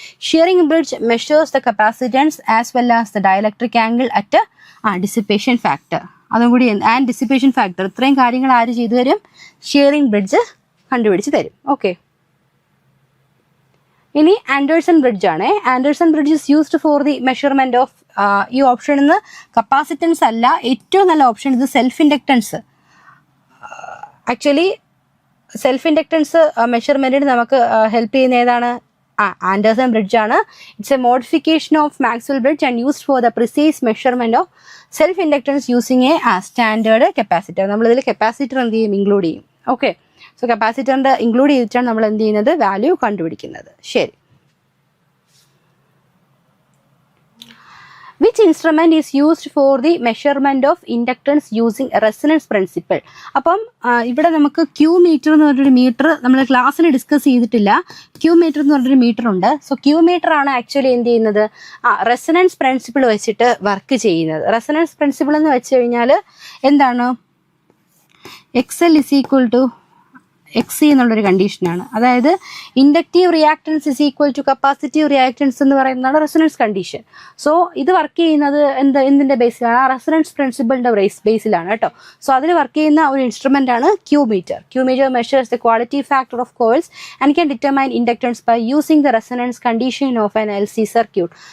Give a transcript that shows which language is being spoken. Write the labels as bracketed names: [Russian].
[English] Shearing bridge measures the capacitance as well as the dielectric angle at dissipation factor. [Malayalam] അതും കൂടി and dissipation factor, ഇത്രയും കാര്യങ്ങൾ ആര് ചെയ്തു തരും? ഷിയറിംഗ് ബ്രിഡ്ജ് കണ്ടുപിടിച്ച് തരും. ഓക്കെ. ഇനി [English] Anderson bridge ആണ്. Anderson bridge is used for the measurement of, [Malayalam] ഈ ഓപ്ഷൻ നിന്ന് കപ്പാസിറ്റൻസ് അല്ല, ഏറ്റവും നല്ല ഓപ്ഷൻ ഇത് self inductance. Actually self inductance മെഷർമെന്റിന് നമുക്ക് ഹെൽപ്പ് ചെയ്യുന്ന ഏതാണ്? ആൻഡേഴ്സൺ ബ്രിഡ്ജ് ആണ്. [English] It's a modification of Maxwell bridge and used for the precise measurement of self inductance using a standard capacitor. [Malayalam] നമ്മളിതിൽ കപ്പാസിറ്റർ എന്ത് ചെയ്യും? ഇൻക്ലൂഡ് ചെയ്യും. ഓക്കെ. സോ കപ്പാസിറ്ററിന്റെ include ചെയ്തിട്ടാണ് നമ്മൾ എന്ത് ചെയ്യുന്നത്? വാല്യൂ കണ്ടുപിടിക്കുന്നത്. ശരി. [English] Which instrument is used for the measurement of inductance using resonance principle? [Malayalam] അപ്പം ഇവിടെ നമുക്ക് ക്യൂ മീറ്റർ എന്ന് പറഞ്ഞൊരു മീറ്റർ നമ്മൾ ക്ലാസ്സിൽ ഡിസ്കസ് ചെയ്തിട്ടില്ല. ക്യൂ മീറ്റർ എന്ന് പറഞ്ഞൊരു മീറ്റർ ഉണ്ട്. സോ ക്യൂ മീറ്റർ ആണ് ആക്ച്വലി എന്ത് ചെയ്യുന്നത്? റെസണൻസ് പ്രിൻസിപ്പിൾ വെച്ചിട്ട് വർക്ക് ചെയ്യുന്നത്. റെസണൻസ് പ്രിൻസിപ്പിൾ എന്ന് വെച്ച് കഴിഞ്ഞാൽ എന്താണ്? [English] XL is equal to XC [Malayalam] എന്നുള്ളൊരു കണ്ടീഷനാണ്. [English] അതായത് inductive reactance is equal to capacitive reactance [Malayalam] എന്ന് പറയുന്നതാണ് റെസൊണൻസ് കണ്ടീഷൻ. സോ ഇത് വർക്ക് ചെയ്യുന്നത് എന്തിന്റെ ബേസിലാണ്? ആ റെസൊണൻസ് പ്രിൻസിപ്പിളിന്റെ ബേസിലാണ് കേട്ടോ. സോ അതിൽ വർക്ക് ചെയ്യുന്ന ഒരു ഇൻസ്ട്രുമെന്റ് ആണ് Q metre. [English] Q meter measures the quality factor of coils and can determine inductance by using the resonance condition of an LC circuit.